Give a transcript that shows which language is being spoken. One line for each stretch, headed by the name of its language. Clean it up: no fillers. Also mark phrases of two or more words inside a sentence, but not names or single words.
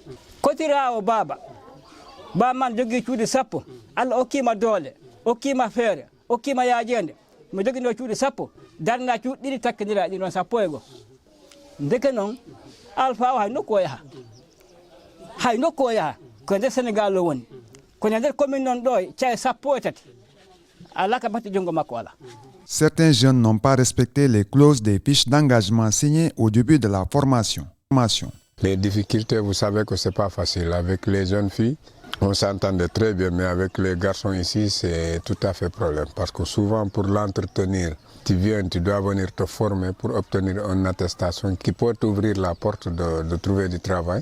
Fula: Kotirawo baba man jogui cuuɗi 10, Allah okkima doole, okkima feere, okkima yaajede, mo joguino cuuɗi 10, darna cuuɗi 2 takkinira ɗi noon 11. Ndeke noon Alpha o hay nokku o yaha, ko nder Sénégal o woni, kono nder commune noon ɗo caye 13 ala ka batti jungo makko ala.
French: Certains jeunes n'ont pas respecté les clauses des fiches d'engagement signées au début de la formation. Les difficultés, vous savez que ce n'est pas facile. Avec les jeunes filles, on s'entendait très bien, mais avec les garçons ici, c'est tout à fait problème. Parce que souvent, pour l'entretenir, tu dois venir te former pour obtenir une attestation qui peut t'ouvrir la porte de trouver du travail.